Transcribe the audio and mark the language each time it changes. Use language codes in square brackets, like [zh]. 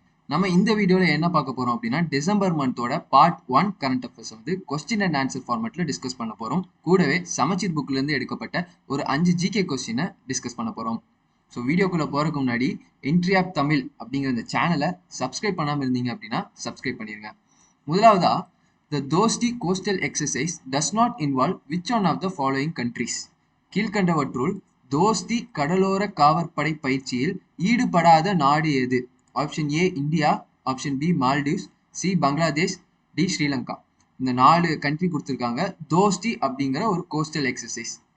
[ta] நம்ம இந்த வீடியோல என்ன பார்க்க போறோம் அப்படின்னா டிசம்பர் மந்தோட பார்ட் 1 கரண்ட் அஃபேர்ஸ் வந்து கொஸ்டின் அண்ட் ஆன்சர் ஃபார்மேட்ல டிஸ்கஸ் பண்ண போறோம். கூடவே சமச்சீர் புக்ல இருந்து எடுக்கப்பட்ட ஒரு 5 ஜிகே கொஸ்டினை டிஸ்கஸ் பண்ண போறோம். ஸோ வீடியோக்குள்ள போறதுக்கு முன்னாடி என்ட்ரி ஆப் தமிழ் அப்படிங்கிற இந்த சேனலை சப்ஸ்கிரைப் பண்ணாம இருந்தீங்க அப்படின்னா சப்ஸ்கிரைப் பண்ணிருங்க. முதலாவதா, [en] the Dosti coastal exercise does not involve which one of the following countries? [ta] கீழ்கண்டவற்றுள் தோஸ்தி கடலோர காவற்படை பயிற்சியில் ஈடுபடாத நாடு எது? Option A India, option B Maldives, C Bangladesh, D Sri Lanka. இந்த 4 கண்ட்ரி கொடுத்துருக்காங்க தோஸ்தி அப்படிங்கிற ஒரு கோஸ்டல் எக்ஸசைஸ்.